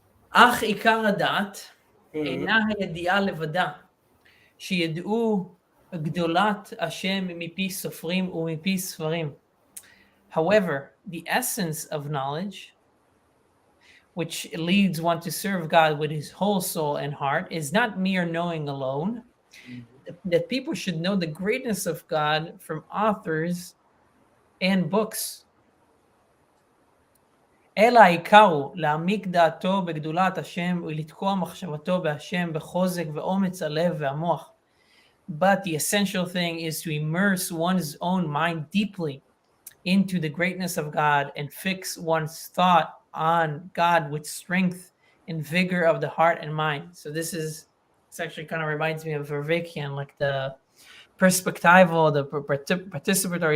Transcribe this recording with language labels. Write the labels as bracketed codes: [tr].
[he] אך עיקר הדעת אינה הידיעה לבדה, שידעו גדולת השם מפי סופרים ומפי ספרים. [en] However, the essence of knowledge, which leads one to serve God with his whole soul and heart, is not mere knowing alone. That people should know the greatness of God from authors and books. [he] אלא העיקר הוא להעמיק דעתו בגדולת השם ולתקוע מחשבתו בהשם בחוזק ואומץ הלב והמוח. [en] But the essential thing is to immerse one's own mind deeply into the greatness of God and fix one's thought on God with strength and vigor of the heart and mind. So this actually kind of reminds me of Vervakian, like the perspectival, the participatory.